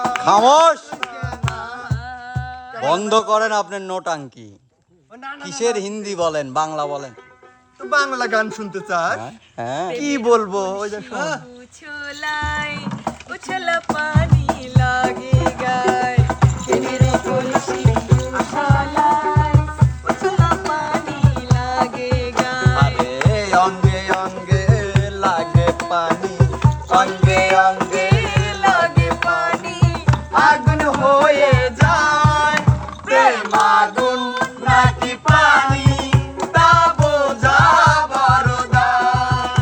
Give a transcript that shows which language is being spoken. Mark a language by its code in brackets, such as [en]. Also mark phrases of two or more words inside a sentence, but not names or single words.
[bn] খামোশ, বন্ধ করেন আপনার নোটাঙ্কি। কিসের হিন্দি বলেন, বাংলা বলেন। তো বাংলা গান শুনতে চাস? হ্যাঁ, কি বলবো ওই যে শোন। [hi] उछलाई उछला पानी लागेगा कि मेरे तुलसी उछलाई उछला पानी लागेगा [bn] আরে অঙ্গে অঙ্গে লাগে পানি, অঙ্গে অঙ্গে লাগে পানি, আগুন হয়ে যায় প্রেম আগুন নাকি পানি, তা বোঝা বড় দায়।